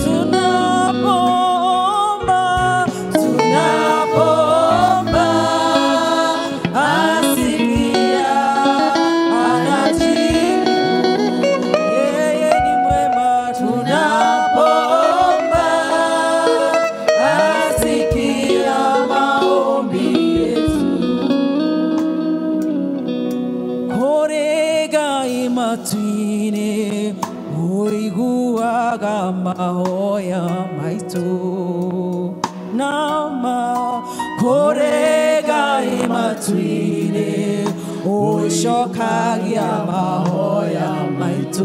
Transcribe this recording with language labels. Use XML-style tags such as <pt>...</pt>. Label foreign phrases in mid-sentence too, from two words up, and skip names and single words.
<sw>Tunapoomba asikia, anajibu. Yeye ni mwema. Tunapoomba asikia maombi yetu.</sw> <ki>Korega imatwine oiguaga mahoya maitu. Nama korega imatwine oishokagia mahoya maitu.</ki>